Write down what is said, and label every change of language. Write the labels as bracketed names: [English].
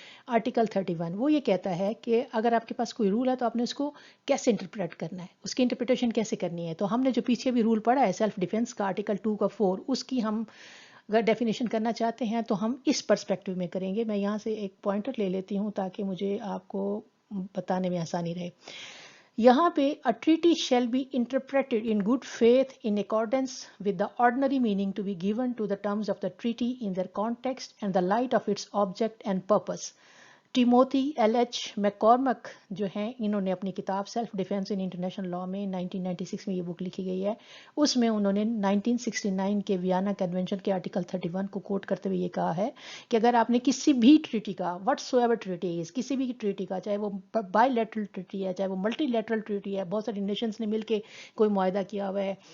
[Urdu] Article 31 وہ یہ کہتا ہے کہ اگر آپ کے پاس کوئی رول ہے تو آپ نے اس کو کیسے انٹرپریٹ کرنا ہے، اس کی انٹرپریٹیشن کیسے کرنی ہے. تو ہم نے جو پیچھے بھی رول پڑھا ہے سیلف ڈیفینس کا آرٹیکل 2 کا 4، اس کی ہم اگر ڈیفینیشن کرنا چاہتے ہیں تو ہم اس پرسپیکٹیو میں کریں گے. میں یہاں سے ایک پوائنٹر لے لیتی ہوں تاکہ مجھے آپ کو بتانے میں آسانی رہے. یہاں پہ [English] a treaty shall be interpreted in good faith in accordance with the ordinary meaning to be given to the terms of the treaty in their context and the light of its object and purpose. [Urdu] ٹیموتھی L H میکارمک جو ہیں، انہوں نے اپنی کتاب self defence in international law میں 1996 میں یہ بک لکھی گئی ہے، اس میں انہوں نے 1969 کے ویانا کنونشن کے آرٹیکل 31 کو کوٹ کرتے ہوئے یہ کہا ہے کہ اگر آپ نے کسی بھی ٹریٹی کا [English] whatsoever treaty is, [Urdu] کسی بھی ٹریٹی کا، چاہے وہ بائی لیٹرل ٹریٹی ہے چاہے وہ ملٹی لیٹرل ٹریٹی ہے، بہت ساری نیشنز نے مل کے کوئی معاہدہ کیا ہوا ہے،